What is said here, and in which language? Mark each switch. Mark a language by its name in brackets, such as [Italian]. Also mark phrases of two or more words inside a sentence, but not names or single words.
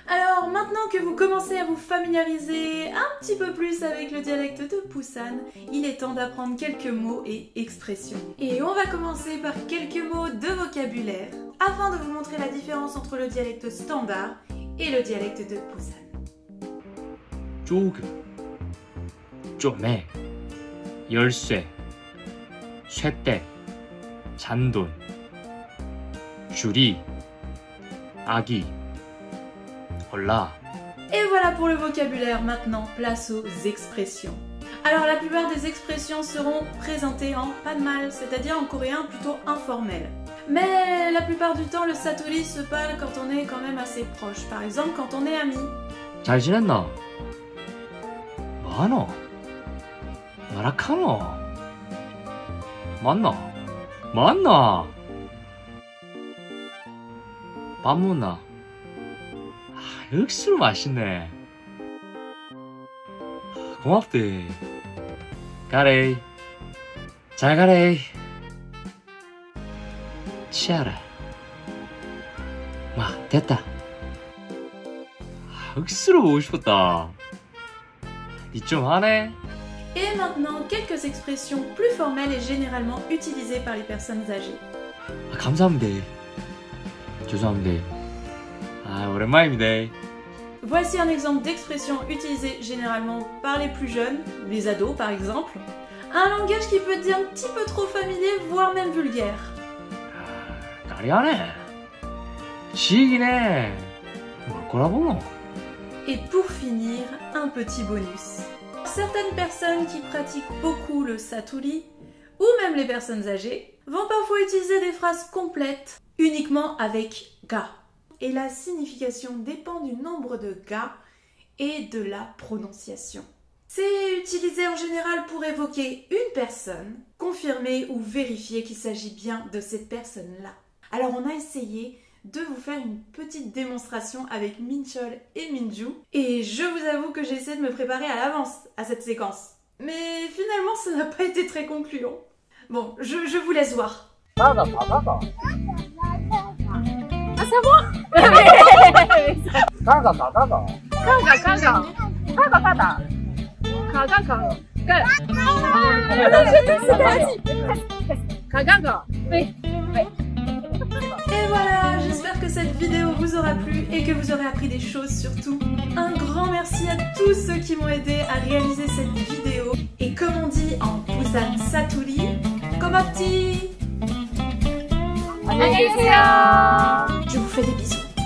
[French] Alors maintenant que vous commencez à vous familiariser un petit peu plus avec le dialecte de Busan, il est temps d'apprendre quelques mots et expressions. Et on va commencer par quelques mots de vocabulaire afin de vous montrer la différence entre le dialecte standard et le dialecte de Busan. [Korean] 조금, 쪼매, 열쇠, 쇠대, 잔돈, 주리, 아기, 올라. [French] Et voilà pour le vocabulaire, maintenant place aux expressions. Alors la plupart des expressions seront présentées en panmal, c'est-à-dire en coréen plutôt informel. Mais la plupart du temps le saturi se parle quand on est quand même assez proche, par exemple quand on est amis. [Korean] 잘 지냈나? 뭐하노? 뭐라카노? 맞나? 맞나? 밥 먹나? 역시로 맛있네. 고맙대. 가래. 잘 가래. 치아라. 마, 됐다. 억수로 보고 싶었다. 니 좀 하네? [French] Et maintenant quelques expressions plus formelles et généralement utilisées par les personnes âgées. [Korean] 감사합니다. 죄송합니다. 오랜만입니다. [French] Voici un exemple d'expression utilisée généralement par les plus jeunes, les ados par exemple. Un langage qui peut être un petit peu trop familier, voire même vulgaire. [Korean] 까리하네. 지기네. 뭘 거라고? [French] Et pour finir, un petit bonus. Certaines personnes qui pratiquent beaucoup le saturi, ou même les personnes âgées, vont parfois utiliser des phrases complètes uniquement avec ga. Et la signification dépend du nombre de ga et de la prononciation. C'est utilisé en général pour évoquer une personne, confirmer ou vérifier qu'il s'agit bien de cette personne-là. Alors on a essayé de vous faire une petite démonstration avec Minchol et Minju. Et je vous avoue que j'ai essayé de me préparer à l'avance à cette séquence. Mais finalement ça n'a pas été très concluant. Bon, je vous laisse voir. [Korean] 가가 가가가 가가 가가가 [French] Et voilà, j'espère que cette vidéo vous aura plu et que vous aurez appris des choses surtout. Un grand merci à tous ceux qui m'ont aidé à réaliser cette vidéo. Et comme on dit en Busan Saturi, [Korean] 고맙지! 안녕히 계세요. [French] Je vous fais des bisous.